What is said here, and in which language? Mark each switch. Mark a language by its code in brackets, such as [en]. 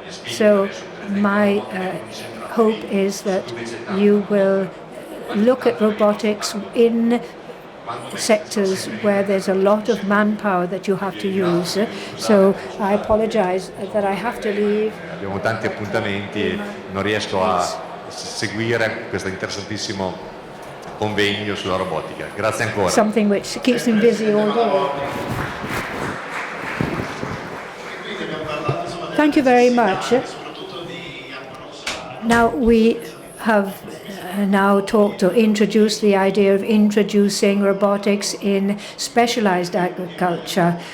[en] So my hope is that you will look at robotics in sectors where there's a lot of manpower that you have to use. So I apologize that I have to leave. [it] Abbiamo tanti appuntamenti e non riesco a seguire questo interessantissimo convegno sulla robotica. Grazie ancora. [en] Something which keeps me busy all day. Thank you very much. Now we have now talked or introduced the idea of introducing robotics in specialized agriculture.